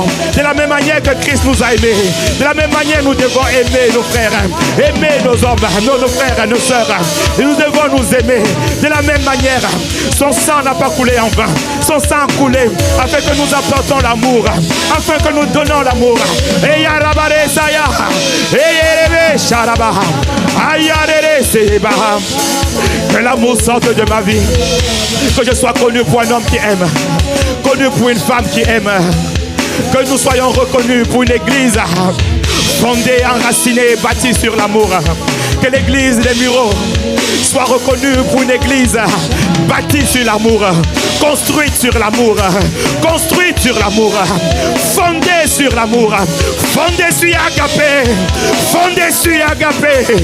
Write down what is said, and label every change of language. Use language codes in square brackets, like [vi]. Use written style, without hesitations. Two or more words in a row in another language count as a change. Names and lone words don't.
[fr] De la même manière que Christ nous a aimés, de la même manière nous devons aimer nos frères, aimer nos hommes, nos frères et nos sœurs. Et nous devons nous aimer de la même manière. Son sang n'a pas coulé en vain. Son sang a coulé afin que nous apportons l'amour, afin que nous donnons l'amour. Et yarabare saya, et yerebe sharaba, ayarere seba. Que l'amour sorte de ma vie. Que je sois connu pour un homme qui aime, connu pour une femme qui aime. Que nous soyons reconnus pour une église fondée, enracinée, bâtie sur l'amour. Que l'église des Mureaux soit reconnue pour une église bâtie sur l'amour, construite sur l'amour, construite sur l'amour, fondée sur l'amour, fondée sur agapé, fondée sur agapé.